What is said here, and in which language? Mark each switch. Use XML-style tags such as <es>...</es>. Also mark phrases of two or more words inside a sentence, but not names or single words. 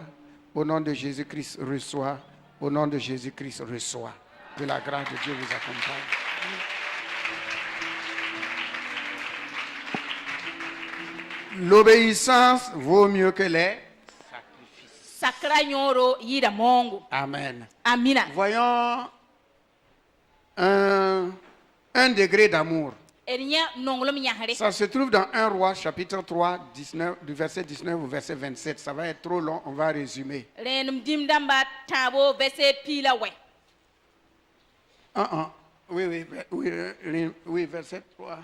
<fr>Au nom de Jésus-Christ, reçois. Au nom de Jésus-Christ, reçois. Que la grâce de Dieu vous accompagne. L'obéissance vaut mieux que les sacrifices.</fr> <mos>sakra yõoro yɩɩda moongo Amen. amina</mos> <fr>Voyons un degré d'amour. Ça se trouve dans 1 Roi, chapitre 3, 19, du verset 19 au verset 27. Ça va être trop long, on va résumer. Oui, verset 3.</fr>